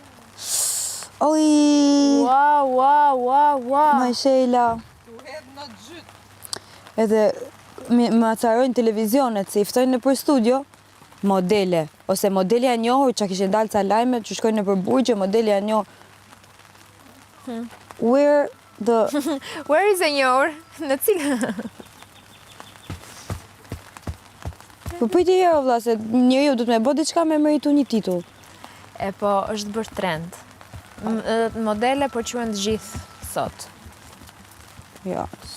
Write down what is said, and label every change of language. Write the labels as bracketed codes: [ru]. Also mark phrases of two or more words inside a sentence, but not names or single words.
[sq] Oj, [en] Wow. [sq] Majshela. Edhe më acarojnë televizionet, se i ftojnë në për studio, modele, ose modeli e njohur, që kishe dalë ca lajme, që shkojnë në për burgje, modeli e njohur. [en] Where Where is [sq] e njohur? Në cilë? Po pëjti herë, vlla, se njeriu du të me bo diçka me meritu një titull. E po, është bërë trend. Modele po quhen të gjithë sot. Ja.